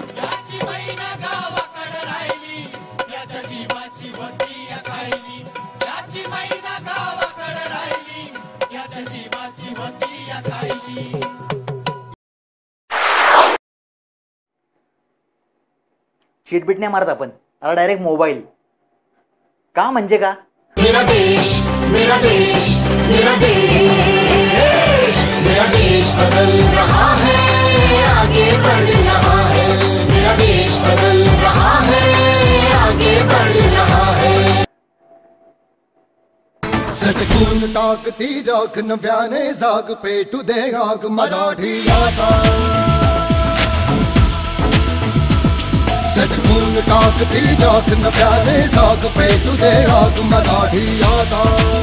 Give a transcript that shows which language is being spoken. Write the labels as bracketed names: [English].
[Marathi] याची मैना गावाकडे राहिली, याच्या जीवाची होती कायली. याची मैना गावाकडे राहिली, याच्या जीवाची होती कायली. चीट बीट नाही मारत आपण, आता डायरेक्ट मोबाईल. का म्हणजे का? [Hindi] मेरा देश, मेरा देश, मेरा देश, मेरा देश बदल रहा है, आगे बढ़ रहा है. मेरा देश बदल रहा है, आगे बढ़ रहा है. [Marathi] सटकून टाकती राख नव्याने जाग, पेटू दे आग मराठी आता. सटकून टाकती राख नव्याने जाग, पेटू दे आग मराठी आता.